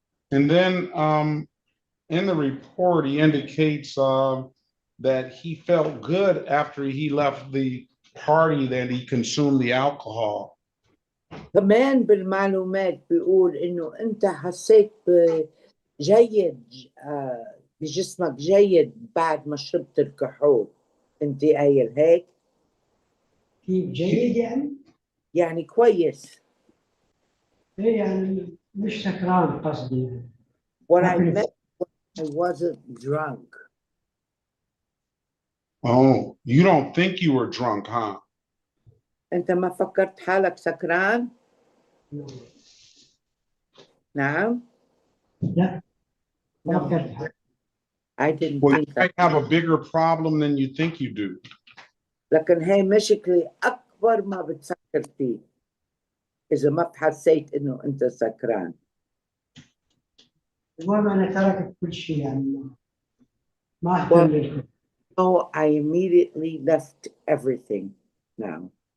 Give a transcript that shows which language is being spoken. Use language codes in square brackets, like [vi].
[en] And then in the report, he indicates that he felt good after he left the party that he consumed the alcohol. [ar] كمان بالمعلومات بيقول إنه أنت حسيت جيد بجسمك جيد بعد ما شربت الكحول. أنت قايل هيك؟ كيف جيد يعني؟ يعني كويس. إيه يعني مش سكران قصدي. [en] What I meant was I wasn't drunk. Oh, you don't think you were drunk, huh? [ar] أنت ما فكرت حالك سكران؟ نعم؟ لا. [en] No. I didn't Well, think you might have a bigger problem than you think you do. [ar] لكن هي مشكلة أكبر ما بتفكر فيه إذا ما حسيت إنه أنت سكران. المهم أنا تركت كل شيء يعني ما أهتم. [en] No, I immediately left everything now.